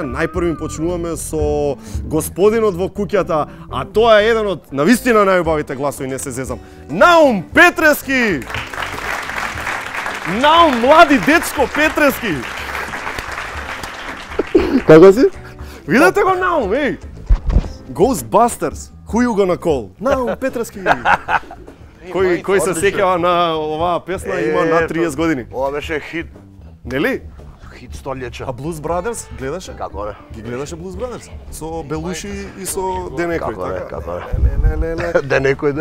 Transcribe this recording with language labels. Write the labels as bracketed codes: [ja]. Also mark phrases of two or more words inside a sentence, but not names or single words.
[mk] Најпрви почнуваме со господинот во куќата, а тоа е еден од навистина најубавите гласови, не се зезам. Наум Петрески! Наум млади дечко Петрески! Како си? Видете го Наум, еј! [en] Ghostbusters, who you gonna call? [mk] Наум Петрески! Кој се сеќава на оваа песна, има над 30 години. Ова беше хит. Нели? хит столјече. А Blues Brothers гледаше? Како не? Ги гледаше Blues Brothers? Со Белуши и со Ден Екроид, Како не, така? како не. Ден Екроид.